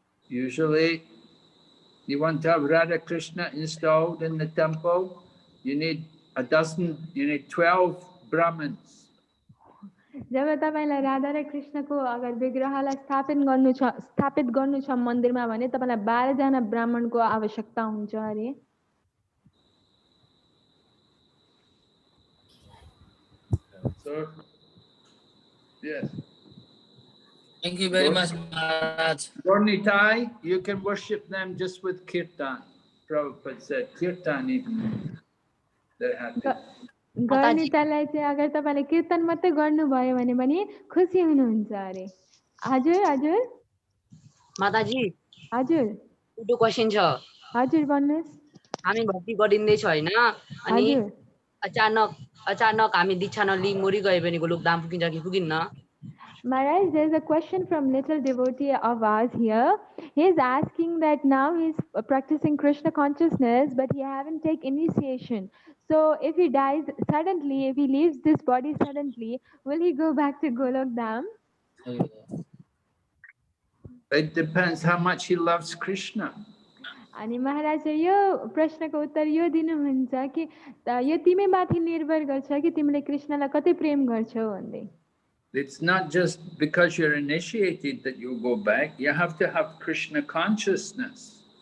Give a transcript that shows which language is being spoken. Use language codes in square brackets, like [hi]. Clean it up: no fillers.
[en] Usually you want to have Radha Krishna installed in the temple, you need 12 Brahmins. [ne] जब तपाईलाई राधा र कृष्णको अगर विग्रहलाई स्थापित गर्नु छ मन्दिरमा भने तपाईलाई 12 जना ब्राह्मणको आवश्यकता हुन्छ अरे. [en] So yes. Thank you very much, Maharaj. Gaur Nitai, you can worship them just with kirtan. Prabhupada said kirtan even. They're happy. [ne] Gaur Nitai चाहिँ अगर तपाईले कीर्तन मात्रै गर्नुभयो भने पनि खुसी हुनुहुन्छ अरे. हजुर हजुर माताजी हजुर एउटा क्वेशन छ. हजुर भन्नुस्. हामी भक्ति गरिँदै छ हैन अनि अचानक हामी दीक्षा नलिई मरि गए भने गोलोकधाम पुगिन्छ कि पुगिन्न? [en] Maharaj, there is a question from little devotee of ours here. He is asking that now he is practicing Krishna consciousness, but he haven't taken initiation. So if he dies suddenly, if he leaves this body suddenly, will he go back to Golok Dham? It depends how much he loves Krishna. [ne] अनि महाराज यो प्रश्नको उत्तर यो दिनुहुन्छ कि यो तिमी माथि निर्भर गर्छ कि तिमीले कृष्णलाई कति प्रेम गर्छौ भन्दै. [en] It's not just because you're initiated that you go back. You have to have Krishna consciousness.